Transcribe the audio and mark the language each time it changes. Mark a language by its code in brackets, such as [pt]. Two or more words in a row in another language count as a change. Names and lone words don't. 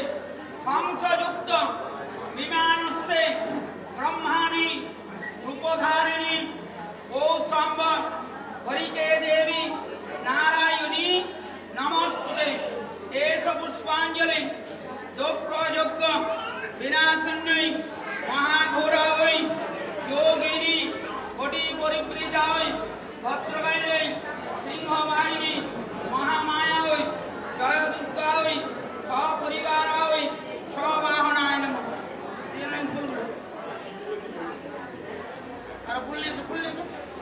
[sa] হংসযুক্ত বিমানস্তে ব্রহ্মাণী রূপধারিণী কৌসম্ব হরিকে দেবী নারায়ণী নমস্তুতে। এষ পুষ্পাঞ্জলি দুঃখ যজ্ঞ বিনাশন্যৈ মহাঘোরায় যোগিনী কোটি পরিবৃতায় ভদ্রকাল্যৈ সিংহবাহিনী মহামায়ায় জয় দুর্গায় সপরিবারায় সবাহনায় নমঃ। [bn] আর ফুললে